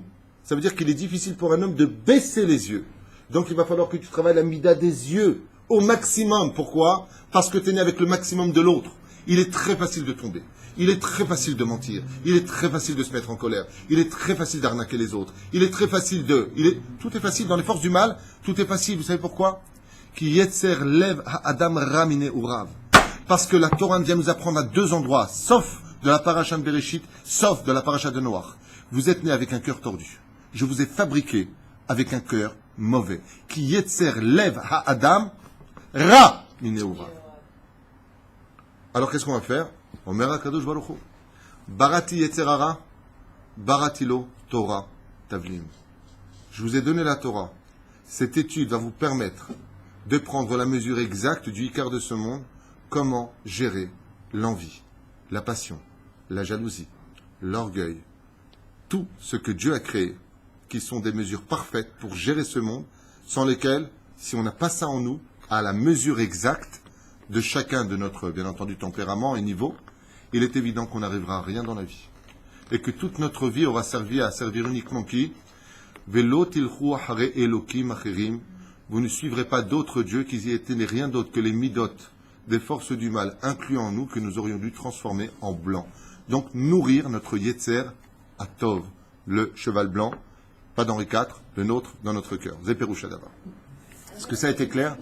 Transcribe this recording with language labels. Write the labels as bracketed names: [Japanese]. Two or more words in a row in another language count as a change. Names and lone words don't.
[French] Ça veut dire qu'il est difficile pour un homme de baisser les yeux. Donc il va falloir que tu travailles la mida des yeux au maximum. Pourquoi? Parce que tu es né avec le maximum de l'autre. Il est très facile de tomber. Il est très facile de mentir. Il est très facile de se mettre en colère. Il est très facile d'arnaquer les autres. Il est très facile de... Tout est facile dans les forces du mal. Tout est facile. Vous savez pourquoi? [Hebrew] כי יצר לב האדם רע מנעוריו. [French] Parce que la Torah vient nous apprendre à 2 endroits, sauf de la paracha de Bereshit, sauf de la paracha de Noach. Vous êtes né avec un cœur tordu. Je vous ai fabriqué avec un cœur mauvais. [Hebrew] כי יצר לב האדם רע מנעוריו. [French] Alors qu'est-ce qu'on va faire? [Hebrew] אומר הקדוש ברוך הוא. בראתי יצר הרע, בראתי לו תורה תבלין. [French] Je vous ai donné la Torah. Cette étude va vous permettre de prendre la mesure exacte du Icar de ce monde. Comment gérer l'envie, la passion, la jalousie, l'orgueil, tout ce que Dieu a créé, qui sont des mesures parfaites pour gérer ce monde, sans lesquelles, si on n'a pas ça en nous, à la mesure exacte de chacun de notre, bien entendu, tempérament et niveau, il est évident qu'on n'arrivera à rien dans la vie. Et que toute notre vie aura servi à servir uniquement qui? [Hebrew] ולא תלכו אחרי אלהים אחרים. [French] Vous ne suivrez pas d'autres dieux qui y étaient rien d'autre que les midot des forces du mal, incluant nous, que nous aurions dû transformer en blanc. Donc, nourrir notre [Hebrew] יצר הטוב, [French] le cheval blanc, pas d'Henri IV, le nôtre, dans notre cœur. Zéperoucha d'abord. Est-ce que ça a été clair?